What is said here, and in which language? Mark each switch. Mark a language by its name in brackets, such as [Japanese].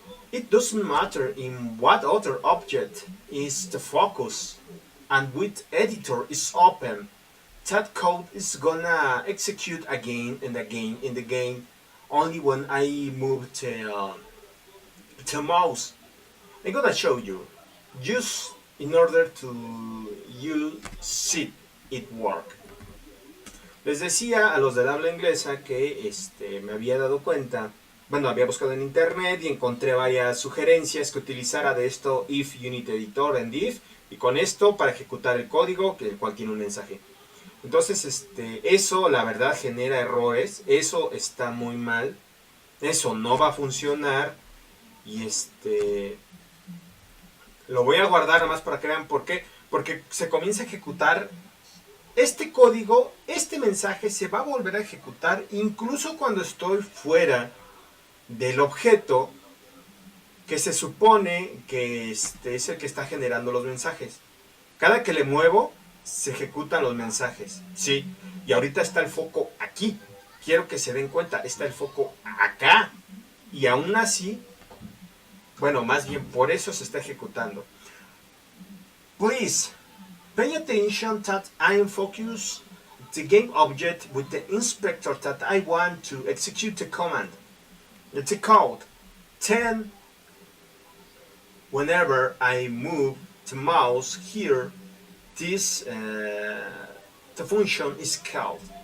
[English] It doesn't matter in what other object is the focus and which editor is open, that code is gonna execute again and again in the game only when I move the mouse. I'm gonna show you just in order to you see it work. [Spanish] Les decía a los del habla inglesa que me había dado cuenta, bueno, había buscado en internet y encontré varias sugerencias que utilizara de esto if unit editor and if, y con esto para ejecutar el código que el cual tiene un mensaje. Entonces eso la verdad genera errores, eso está muy mal, eso no va a funcionar. Y lo voy a guardar nada más para que vean por qué. Porque se comienza a ejecutar este código, este mensaje se va a volver a ejecutar incluso cuando estoy fuera del objeto que se supone que es el que está generando los mensajes. Cada que le muevo se ejecutan los mensajes, ¿sí? Y ahorita está el foco aquí. Quiero que se den cuenta, está el foco acá. Y aún así, bueno, más bien por eso se está ejecutando. [English] Please pay attention that I am focused the game object with the inspector that I want to execute the command, the code. Then, whenever I move the mouse here, this the function is called.